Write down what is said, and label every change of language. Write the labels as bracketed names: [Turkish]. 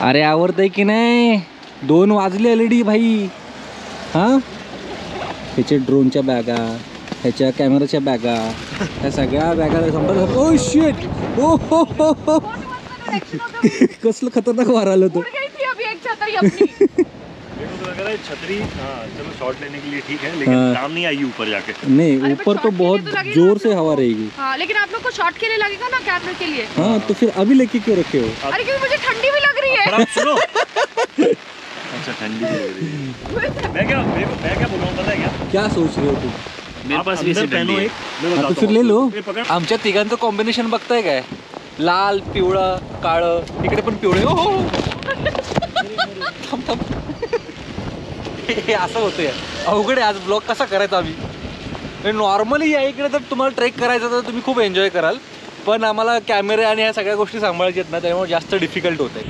[Marathi] अरे आवडतंय की नाही? 2 वाजले ऑलरेडी भाई। हां, त्याचे ड्रोनच्या बॅगा, ह्याच्या कॅमेराच्या बॅगा, ह्या सगळ्या बॅगा संपर्क। [English] oh shit, [Marathi] ओ हो हो हो, कसलं खतरनाक वार आलं होतं। [Hindi] रहा है छतरी, हाँ चलो शॉट लेने के लिए ठीक है, लेकिन काम नहीं आएगी ऊपर जाके। नहीं ऊपर तो बहुत जोर से हवा रहेगी। हाँ लेकिन आप लोग को शॉट के लिए लगेगा ना, कैमरे के लिए। हाँ तो फिर अभी लेके क्यों रखे हो? अरे क्योंकि मुझे ठंडी भी लग रही है। सुनो अच्छा ठंडी भी लग रही है। मैं क्या बोल रहा हूँ पता है क्या? क्या सोच रहे हो तुम? मेरे पास भी ऐसे पहनो एक, तो फिर ले लो। [Marathi] आमच्या तिघांचं कॉम्बिनेशन बघताय काय? लाल पिवळं काळं, इकडे पण पिवळे. हो थांब थांब. हे असं होतंय, अवघड आहे आज ब्लॉग कसा करायचा आम्ही. नॉर्मली या इकडे जर तुम्हाला ट्रेक करायचा तर तुम्ही खूप एन्जॉय कराल, पण आम्हाला कॅमेरे आणि ह्या सगळ्या गोष्टी सांभाळायच्या आहेत ना, त्यामुळे जास्त डिफिकल्ट होत आहे.